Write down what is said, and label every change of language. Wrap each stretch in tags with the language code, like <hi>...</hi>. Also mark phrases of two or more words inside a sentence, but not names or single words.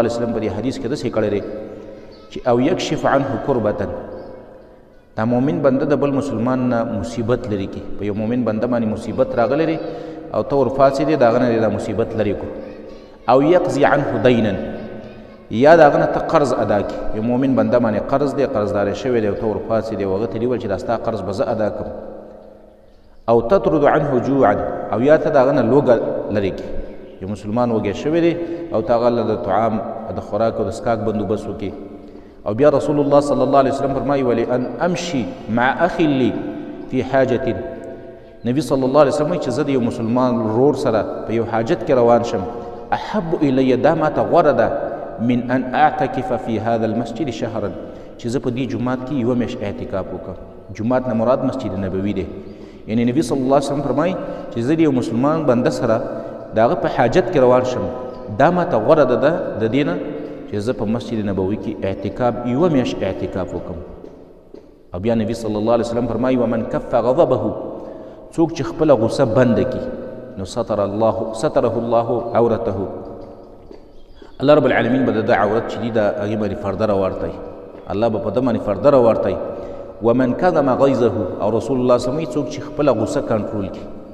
<ar>علیه وسلم</ar> <ps>په دې حدیث کې داسې کړی دی چې او</ps> <ar>یکشف عنه کربة</ar> <ps>دا مؤمن بنده د بل مسلمان نه مصیبت لري کی په یو مؤمن بنده باندې مصیبت راغلی دی او ته ورپاڅېدې د هغه نه دا مصیبت لرې کړو او</ps> <ar>یقضي عنه دینا</ar> <ps>یا د هغه نه ته قرض ادا کړي یو مؤمن بنده باندې قرض دی قرضداری شوی دی او ته ورپاڅېدې او هغه ته ویل چې دا ستا قرض به زه ادا کړم او</ps> <ar>تطرد عنه جوعا</ar> <ps>او یا ته د هغه نه لوږه لرې کړي یو مسلمان وږی شوی دی او ته هغه له د طعام د خوراک او د څښاک بندوبست وکړي او بیا رسول الله</ps> <ar>صلی الله علیه</ar> <ps>وسلم فرمایي</ps> <ar>ولان امشي مع اخي لي في حاجة</ar> <ps>نبی</ps> <ar>صلی الله علیه وسلم</ar> <ps>چې زه د یو مسلمان ورور سره په یو حاجت کې روان شم</ps> <ar>احب الی</ar> <ps>دا ماته غوره ده</ps> <ar>من ان اعتکف فی هذا المسجد شهرا</ar> <ps>چې زه په دې جومات کې یوه میاشت اعتکاف وکړم جومات نه مراد مسجد نبوي دی یعنی نبی</ps> <ar>صلی الله علیه وسلم</ar> <ps>فرمایي چې زه د یو مسلمان بنده سره د هغه په حاجت کې روان شم دا ماته غوره ده د دې نه چې زه په مسجد نبوي کې اعتکاف یوه میاشت اعتکاف وکړم او بیا نبی</ps> <ar>صلی الله علیه وسلم</ar> <ps>فرمایي</ps> <ar>ومن کف غضبه</ar> <ps>څوک چې خپله غصه بنده کړي نو</ps> <ar>ستره الله عورته الله رب العالمین</ar> <ps>به د ده عورت چې دي د هغې باندې پرده راواړتی الله به په ده باندې پرده راواړتی</ps> <ar>ومن کظم غیظه</ar> <ps>او رسول الله</ps> <ar>صلی الله</ar> <ps>څوک چې خپله غصه کنټرول کړي</ps>